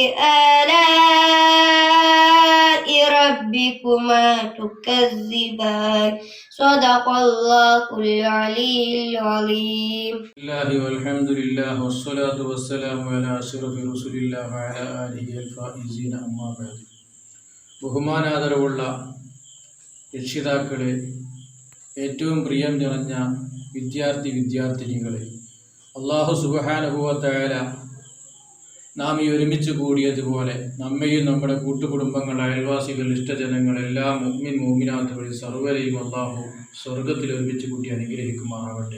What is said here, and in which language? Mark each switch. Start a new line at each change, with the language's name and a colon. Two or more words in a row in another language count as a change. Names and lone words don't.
Arabic: آلاء ربكما تكذبان صدق الله العلي العظيم. الله والحمد لله والصلاة والسلام على أشرف رسول الله وعلى آله الفائزين أما بعد.
Malayalam: ബഹുമാനാദരവുള്ള രക്ഷിതാക്കളെ, ഏറ്റവും പ്രിയം നിറഞ്ഞ വിദ്യാർത്ഥിനികളെ,
Arabic: الله سبحانه وتعالى
Malayalam: നാം ഈ ഒരുമിച്ച് കൂടിയതുപോലെ നമ്മയും നമ്മുടെ കൂട്ടുകുടുംബങ്ങൾ, അയൽവാസികൾ, ഇഷ്ടജനങ്ങൾ, എല്ലാ മുഅ്മിൻ മുഅ്മിനാത്തുകളിൽ സർവ്വരെയും അല്ലാഹു സ്വർഗത്തിൽ ഒരുമിച്ച് കൂട്ടി അനുഗ്രഹിക്കുമാറാവട്ടെ.